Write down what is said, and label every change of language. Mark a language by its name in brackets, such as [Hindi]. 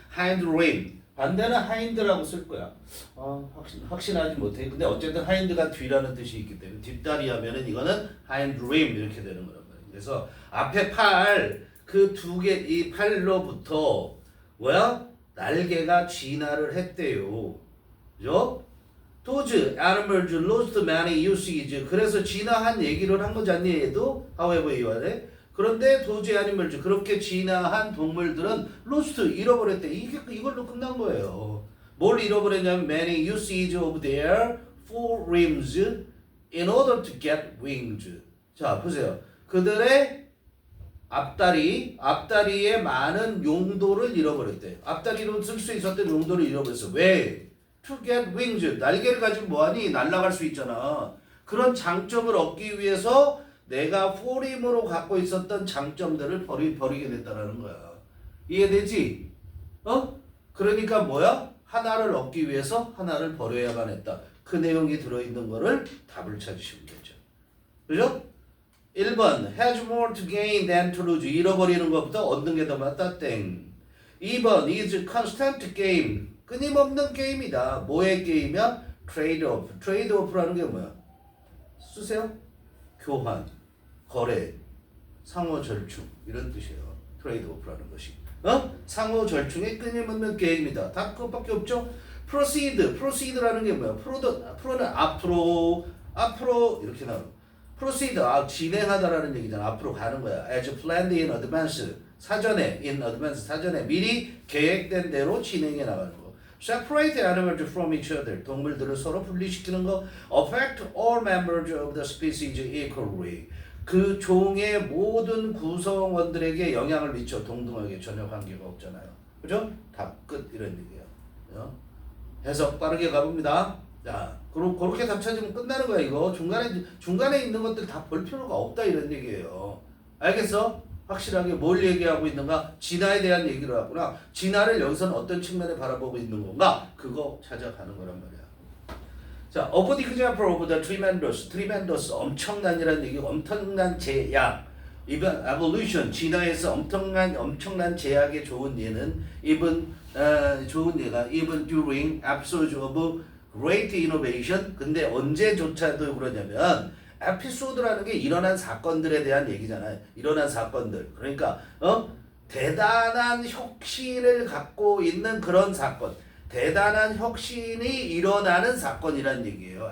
[Korean] hind rim 반대는 hind라고 쓸 거야. 확신하지 못해. 근데 어쨌든 hind가 뒤라는 뜻이 있기 때문에 뒷다리 하면은 이거는 hind rim 이렇게 되는 거란 말이야. 그래서 앞에 팔 그 두 개 이 팔로부터 뭐야? 날개가 진화를 했대요. 그죠? [English] Those animals lost many uses. [Korean] 그래서 진화한 얘기를 한 거잖니 얘도. However 이와래. 그런데 [English] those animals [Korean] 그렇게 진화한 동물들은 [English] lost [Korean] 잃어버렸대. 이걸로 끝난 거예요. 뭘 잃어버렸냐면 [English] many uses of their forelimbs in order to get wings. [Korean] 자 보세요. 그들의 앞다리의 많은 용도를 잃어버렸대. 앞다리로 쓸 수 있었던 용도를 잃어버렸어. 왜? [English] To get wings. [Korean] 날개를 가지고 뭐하니? 날아갈 수 있잖아. 그런 장점을 얻기 위해서 내가 포림으로 갖고 있었던 장점들을 버리게 됐다는 거야. 이해되지? 그러니까 뭐야? 하나를 얻기 위해서 하나를 버려야만 했다. 그 내용이 들어있는 거를 답을 찾으시면 되죠. 그죠? [English] 1번 has more to gain than to lose. [Korean] 잃어버리는 것보다 얻는 게 더 많다. 땡. [English] 2번 is constant game. [Korean] 끊임없는 게임이다. 뭐의 게임이야? trade-off. trade-off라는 게 뭐야? 쓰세요. 교환, 거래, 상호절충 이런 뜻이에요. trade-off라는 것이. 상호절충의 끊임없는 게임이다. 다 그것밖에 없죠? proceed라는 게 뭐야? 프로는 앞으로 이렇게 나오는 proceed, 진행하다라는 얘기잖아. 앞으로 가는 거야. [English] as planned in advance. [Korean] 사전에 미리 계획된 대로 진행해 나가는 거. [English] separate animals from each other. [Korean] 동물들을 서로 분리시키는 거. [English] affect all members of the species equally. [Korean] 그 종의 모든 구성원들에게 영향을 미쳐 동등하게 전혀 관계가 없잖아요. 그죠? 답 끝 이런 얘기예요. 해석 빠르게 가봅니다. 자, 그렇게 답 찾으면 끝나는 거야 이거. 중간에 있는 것들 다 볼 필요가 없다 이런 얘기예요. 알겠어? 확실하게 뭘 얘기하고 있는가? 진화에 대한 얘기를 하구나. 진화를 여기서는 어떤 측면에 바라보고 있는 건가? 그거 찾아가는 거란 말이야. [English] 자, of the example of the tremendous, [Korean] 엄청난이라는 얘기, 엄청난 제약. [English] even evolution, [Korean] 진화에서 엄청난 제약에 좋은 예는 좋은 예가 [English] even during episodes of great innovation. [Korean] 근데 언제조차도 그러냐면 에피소드라는 게 일어난 사건들에 대한 얘기잖아요. 일어난 사건들. 그러니까 대단한 혁신을 갖고 있는 그런 사건. 대단한 혁신이 일어나는 사건이라는 얘기예요.